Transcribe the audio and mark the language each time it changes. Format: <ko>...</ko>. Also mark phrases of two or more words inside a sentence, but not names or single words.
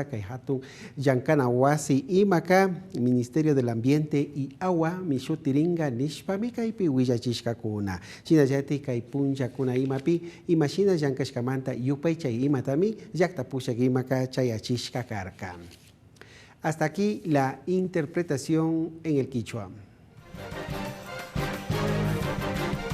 <qu>Kay hatun yankana wasi imaka Ministerio del Ambiente y Agua mishutiringa nishpami kaypi willachishkakuna shinallati kay puncha kuna imapi imashina yankashkamanta yupay chay imatami llaktapushak imaka chayachishka karka.</qu> <es>Hasta aquí la interpretación en el quichua.</es>